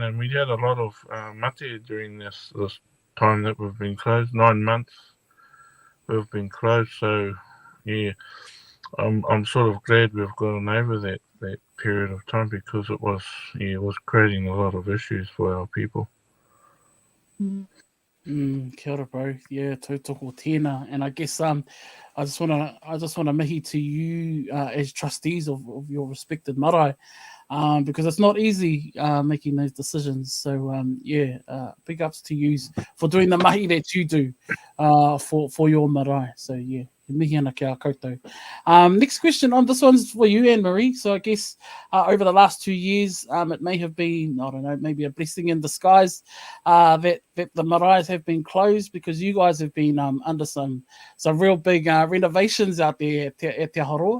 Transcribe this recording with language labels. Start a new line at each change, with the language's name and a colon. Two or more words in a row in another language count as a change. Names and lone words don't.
English: And we had a lot of mate during this time that we've been closed. 9 months we've been closed. So yeah, I'm sort of glad we've gotten over that period of time, because it was creating a lot of issues for our people.
Māori: Kia ora,
English: bro. Yeah,
Māori: tautoko tēnā.
English: And I guess I just wanna mihi to you as trustees of your respected marae, because it's not easy making those decisions. So big ups to you for doing the mahi that you do for your marae. So yeah.
Māori: Mihi ana ki a koutou.
English: Next question, this one's for you, Anne-Marie. So I guess over the last 2 years, it may have been, I don't know, maybe a blessing in disguise that the marae have been closed, because you guys have been under some real big renovations out there at Te Horoa.